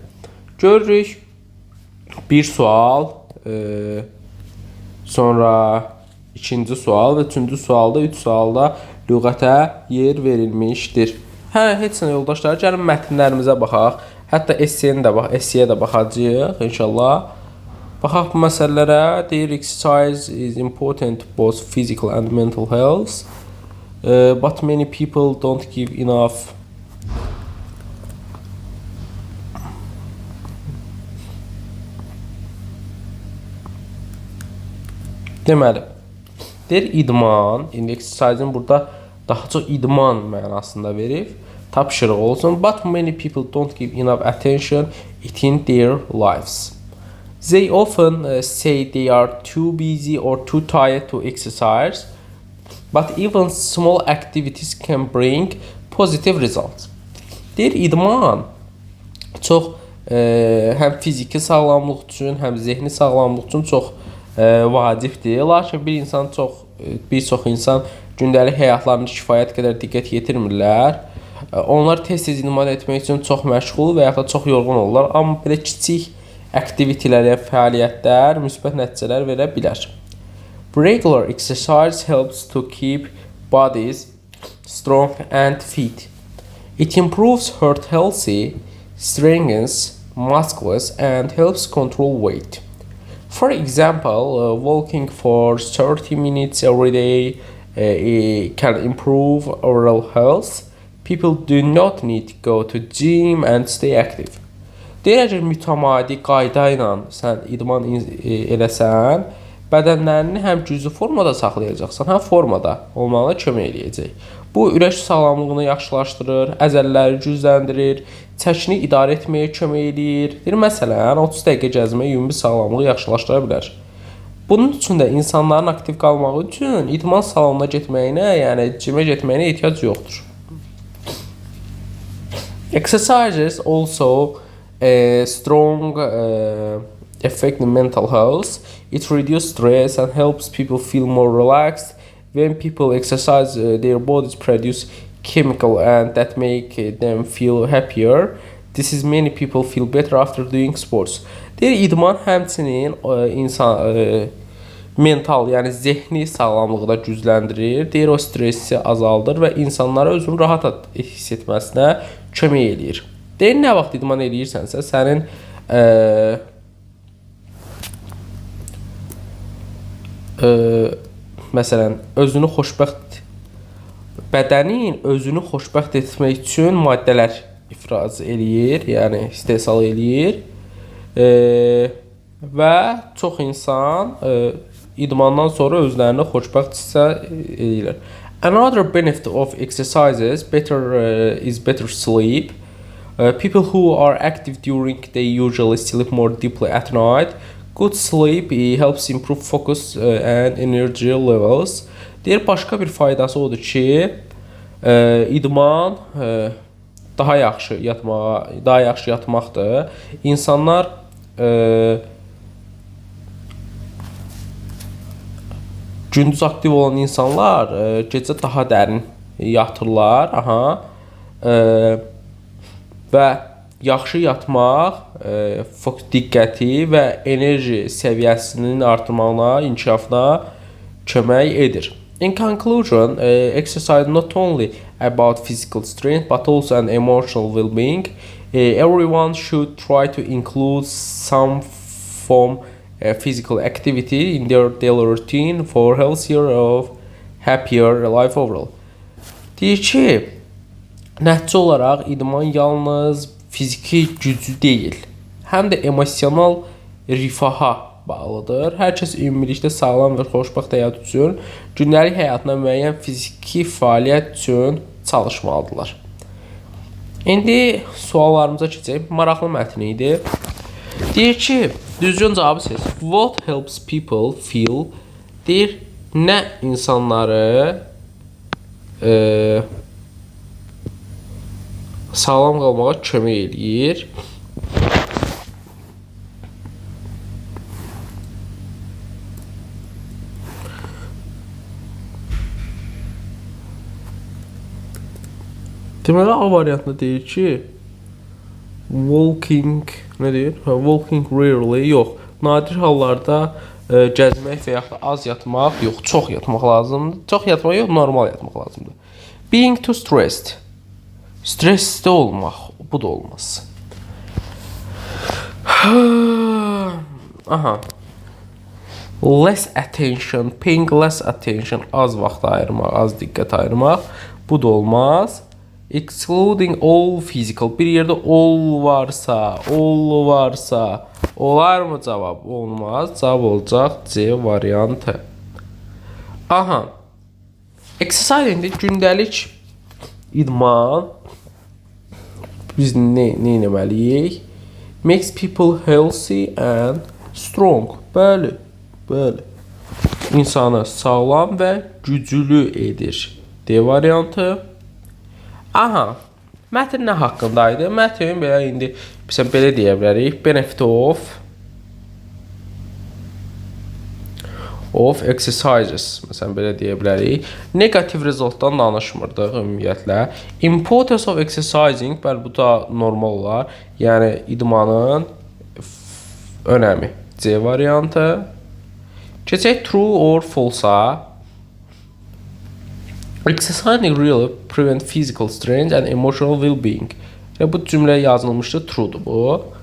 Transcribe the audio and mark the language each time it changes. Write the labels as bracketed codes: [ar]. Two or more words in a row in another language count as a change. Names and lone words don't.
[az] Görürük bir sual, sonra ikinci sual və üçüncü sualda, üç sualda lüğətə yer verilmişdir. Heç nə yoldaşlar, gəlin mətnlərimizə baxaq. Hətta essəyə də baxacağıq inşallah. Baxaq bu məsələlərə. Deyir, [en] exercise is important to both physical and mental health. But many people don't give enough deməli. [az] Deyir, idman, exercise'in burada daha çox idman mənasında verib. Tapşırıq olsun. [en] But many people don't give enough attention in their lives. They often say they are too busy or too tired to exercise, but even small activities can bring positive results. [az] Deyir, idman çox həm fiziki sağlamlıq üçün, həm zehni sağlamlıq üçün çox vacibdir. Lakin bir çox insan gündəlik həyatlarında kifayət qədər diqqət yetirmirlər. Onlar tez-tez idman etmək üçün çox məşğul və ya da çox yorğun olurlar. Amma belə kiçik aktivitelərə, fəaliyyətlər müsbət nəticələr verə bilər. [en] Regular exercise helps to keep bodies strong and fit. It improves heart healthy, strengthens muscles and helps control weight. For example, walking for 30 minutes every day can improve oral health. People do not need to go to gym and stay active. [az] Deyir, əgər mütəmadi qayda ilə sən idman eləsən, bədənlərini həm güclü formada saxlayacaqsan, həm formada olmağına kömək eləyəcək. Bu, ürək sağlamlığını yaxşılaşdırır, əzələləri gücləndirir, çəkini idarə etməyə kömək eləyir. Deyir, məsələn, 30 dəqiqə gəzmək ümumi sağlamlığı yaxşılaşdıra bilər. Bunun üçün də insanların aktiv qalmağı üçün idman salonuna getməyinə, yəni cimə getməyinə ehtiyac yoxdur. [en] Exercises also strong effect in mental health. It reduces stress and helps people feel more relaxed. When people exercise, their bodies produce chemical and that make them feel happier. This is many people feel better after doing sports. [az] Deyir, idman həmçinin insan mental, yəni zehni sağlamlığı da gücləndirir. Deyir, o stressi azaldır və insanlara özünü rahat hiss etməsinə kömək eləyir. Deyir, nə vaxt idman eləyirsənsə, sənin məsələn, bədənin özünü xoşbəxt etmək üçün maddələr ifraz eləyir, yəni istehsal eləyir və çox insan idmandan sonra özlərini xoşbəxt hissə eləyirlər. [en] Another benefit of exercises is better sleep. People who are active during the day usually sleep more deeply at night. Good sleep helps improve focus and energy levels. [az] Deyir başqa bir faydası odur ki, idman daha yaxşı yatmaqdır. İnsanlar gündüz aktiv olan insanlar gecə daha dərin yatırlar. Və yaxşı yatmaq diqqəti və enerji səviyyəsinin artırmağına, inkişafına kömək edir. [en] In conclusion, exercise not only about physical strength but also an emotional well-being. Everyone should try to include some form physical activity in their daily routine for healthier of happier life overall. [az] Deyir ki, nəticə olaraq idman yalnız fiziki gücü deyil, həm də emosional rifaha bağlıdır. Hər kəs ümumilikdə sağlam və xoşbəxt həyat üçün gündəlik həyatına müəyyən fiziki fəaliyyət üçün çalışmalıdırlar. İndi suallarımıza keçək. Maraqlı mətn idi. Deyir ki, düzgün cavabı seç. [en] What helps people feel? [az] Deyir, nə insanları sağlam qalmağa kömək eləyir? Deməli, A variantında deyir ki, walking, nə deyir? [en] Walking rarely, yox. [az] Nadir hallarda gəzmək və yaxud da az yatmaq, yox, çox yatmaq lazımdır. Çox yatmaq yox, normal yatmaq lazımdır. [en] Being too stressed. [az] Stressdə olmaq, bu da olmaz. [en] Less attention, paying less attention, [az] az vaxt ayırmaq, az diqqət ayırmaq, bu da olmaz. [en] Excluding all physical, [az] bir yerdə all varsa, olar mı cavab? Olmaz. Cavab olacaq C variantı. Exercise indi gündəlik idman. Biz nə etməliyik? [en] Makes people healthy and strong. [az] Bəli. İnsanı sağlam və güclü edir. D variantı. Mətn nə haqqındaydı? Mətn belə indi belə deyə bilərik. [en] Benefit of exercises. [az] Məsələn, belə deyə bilərik. Negativ resultdan danışmırdıq ümumiyyətlə. [en] Importance of exercising, [az] bəli, bu da normal olar. Yəni, idmanın önəmi. C variantı. Keçək [en] true or false-a. Exercising really prevent physical strength and emotional well-being. [az] Bu cümlə yazılmışdı, true'dur bu.